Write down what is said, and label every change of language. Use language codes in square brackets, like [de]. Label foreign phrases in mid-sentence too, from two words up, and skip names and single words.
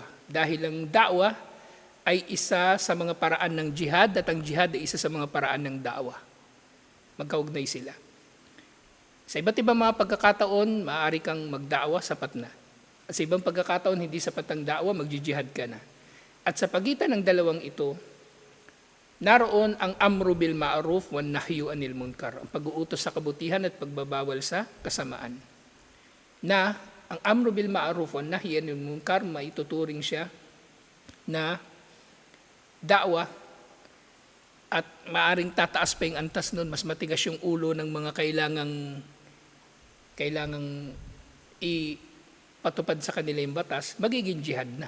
[tl] Dahil ang dawa ay isa sa mga paraan ng jihad at ang jihad ay isa sa mga paraan ng dawa. Magkaugnay sila. Sa iba't ibang mga pagkakataon, maaari kang magdawa, sapat na. At sa ibang pagkakataon, hindi sapat ang dawa, magjijihad ka na. At sa pagitan ng dalawang ito, naroon ang [ar] الأمر بالمعروف والنهي عن المنكر, [tl] ang pag-uutos sa kabutihan at pagbabawal sa kasamaan. Na ang [ar] الأمر بالمعروف والنهي عن المنكر, [tl] maituturing siya na da'wa at maaring tataas pa yung antas nun, mas matigas yung ulo ng mga kailangang ipatupad sa kanila yung batas, magiging jihad na.